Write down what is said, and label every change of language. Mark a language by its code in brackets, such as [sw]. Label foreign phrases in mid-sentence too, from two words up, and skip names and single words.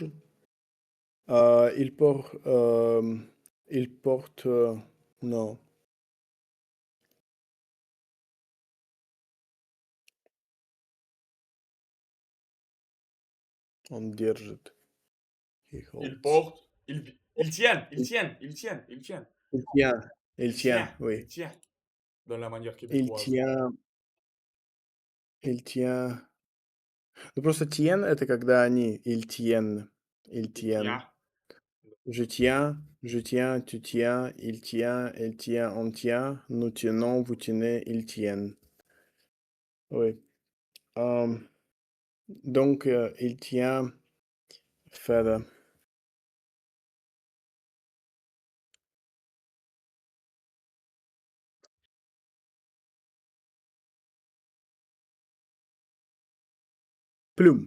[fr] Euh, il porte, euh, il porte, non, on держит. [en] He [fr] Ils [en] holds. [fr] portent, ils tiennent, ils Il, tiennent, ils tiennent, ils tiennent. il tient, il Il tient, tient, il oui. tient. Dans la manière Il québécoise. tient, il tient. [ru] Ну, просто тien — это когда они, [fr] il tient, il Il tient. tient. Je tiens, tu tiens, il tient, elle tient, on tient, nous tenons, vous tenez, ils tiennent. Oui. Euh, donc, il tient faire plume.